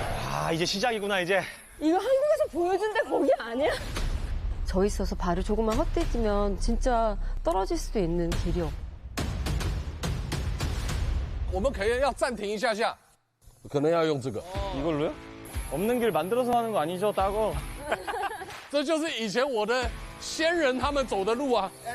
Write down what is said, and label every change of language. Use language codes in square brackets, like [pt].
[ko] 아, 이제 시작이구나 이제. 이거 한국에서 보여준 데 거기 아니야? 저 있어서 발을 조금만 헛디디면 진짜 떨어질 수도 있는 길이요. [zh] 我们可能要暂停一下下，可能要用这个。 [ko] 이걸로요? 없는 길 만들어서 하는 거 아니죠, 따고? [zh] 这就是以前我的先人他们走的路啊。